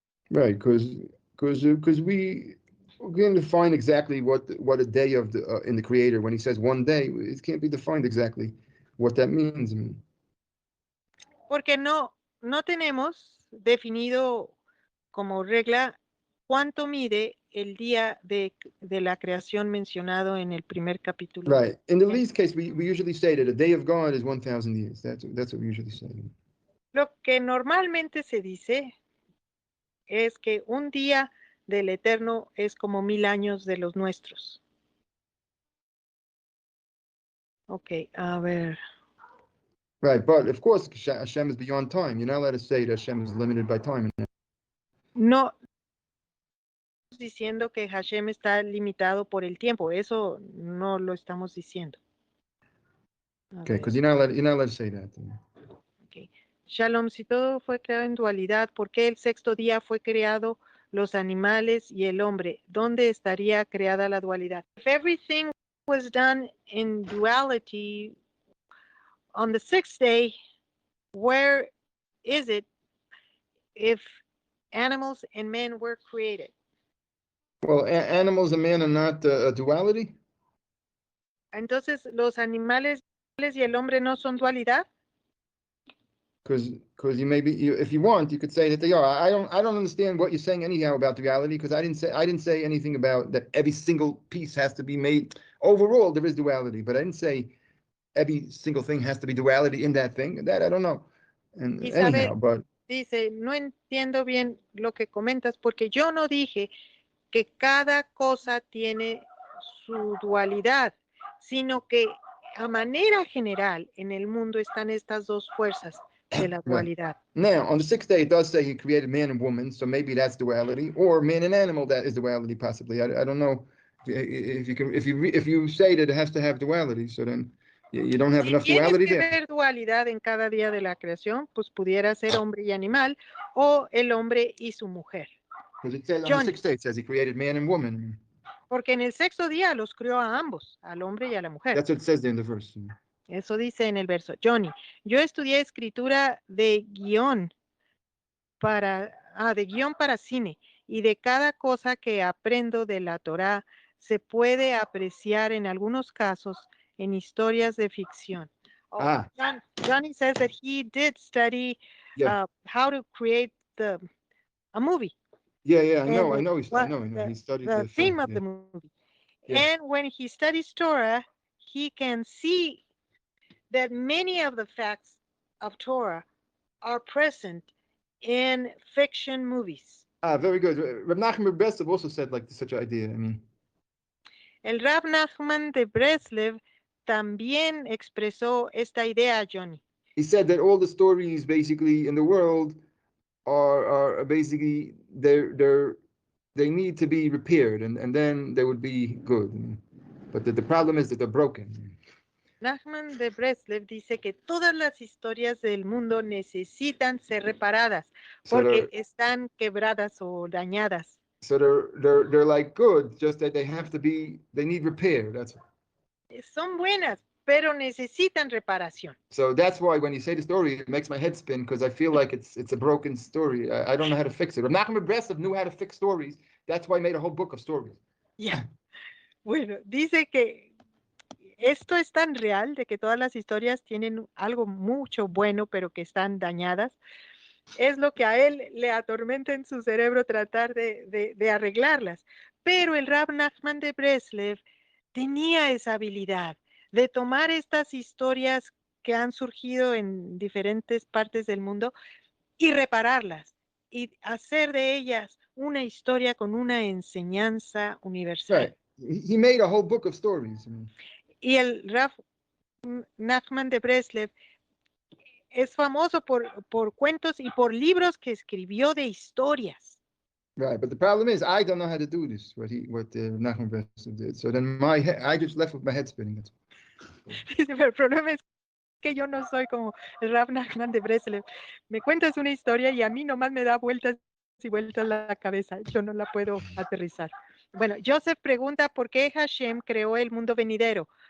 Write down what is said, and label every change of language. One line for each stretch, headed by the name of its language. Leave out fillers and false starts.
English: Right, because we're going to define exactly what a day of in the Creator, when he says one day, it can't be defined exactly what that means.
Spanish: Porque no tenemos definido como regla cuánto mide el día de la creación mencionado en el primer capítulo. Right.
English: In the least case, we usually say that a day of God is 1,000 years. That's what we usually say.
Spanish: Lo que normalmente se dice es que un día del Eterno es como 1000 años de los nuestros. Ok, a ver.
English: Right, but of course, Hashem is beyond time. You're not allowed to say that Hashem is limited by time.
Spanish: No diciendo que Hashem está limitado por el tiempo, eso no lo estamos diciendo.
English: Okay, because you're not allowed to say that. Okay.
Spanish: Shalom, si todo fue creado en dualidad, ¿por qué el sexto día fue creado los animales y el hombre? ¿Dónde estaría creada la dualidad?
English: If everything was done in duality on the sixth day, where is it if animals and men were created? Well, animals and man are not a duality.
Spanish: Entonces, ¿los animales y el hombre no son dualidad?
English: Because you maybe if you want, you could say that they are. I don't understand what you're saying anyhow about duality, because I didn't say anything about that every single piece has to be made. Overall, there is duality, but I didn't say every single thing has to be duality in that thing. That I don't know. And Isabel anyhow, but
Spanish: dice, no entiendo bien lo que comentas porque yo no dije que cada cosa tiene su dualidad, sino que a manera general en el mundo están estas dos fuerzas de la dualidad.
English: Now, on the sixth day, it does say he created man and woman, so maybe that's duality, or man and animal, that is duality, possibly. I don't know if you say that it has to have duality, so then You don't have
Spanish: Si
English: enough
Spanish: tienes
English: duality
Spanish: que
English: there.
Spanish: ver dualidad en cada día de la creación, pues pudiera ser hombre y animal o el hombre y su mujer.
English: Because it says on the Johnny. sixth day, it says he created man and woman.
Spanish: Porque en el sexto día los crió a ambos, al hombre y a la mujer.
English: That's what it says there in the verse.
Spanish: Eso dice en el verso. Johnny, yo estudié escritura de guión para cine, y de cada cosa que aprendo de la Torá se puede apreciar en algunos casos en historias de ficción. Ah.
English: Johnny says that he did study Yeah. how to create a movie. Yeah, I know. He studied the theme of the movie. Yeah. And when he studies Torah, he can see that many of the facts of Torah are present in fiction movies. Ah, very good. Reb Nachman of Breslov also said like such an idea. I mean,
Spanish: El Rab Nachman de Breslev también expresó esta idea, Johnny.
English: he said that all the stories basically in the world are basically they need to be repaired, and then they would be good. But the problem is that they're broken.
Spanish: Nachman de Breslev dice que todas las historias del mundo necesitan ser reparadas porque están quebradas o dañadas.
English: So they're like good, just that they need repair. That's all.
Spanish: Son buenas, pero necesitan reparación.
English: So that's why when you say the story, it makes my head spin because I feel like it's a broken story. I don't know how to fix it. Nachman of Breslov knew how to fix stories. That's why he made a whole book of stories. Yeah.
Spanish: Bueno, dice que esto es tan real de que todas las historias tienen algo mucho bueno, pero que están dañadas. Es lo que a él le atormenta en su cerebro tratar de arreglarlas. Pero el Rab Nachman de Breslev tenía esa habilidad de tomar estas historias que han surgido en diferentes partes del mundo y repararlas y hacer de ellas una historia con una enseñanza universal.
English: Right. He made a whole book of stories.
Spanish: Y el Rab Nachman de Breslev es famoso por cuentos y por libros que escribió de historias.
English: Right, but the problem is I don't know how to do this. What Nachman Breslov did. So then I just left with my head spinning.
Spanish: Pero el problema es que yo no soy como el Rab Nachman de Breslev. Me cuentas una historia y a mí nomás me da vueltas y vueltas la cabeza. Yo no la puedo aterrizar. Bueno, Yosef pregunta por qué Hashem creó el mundo venidero.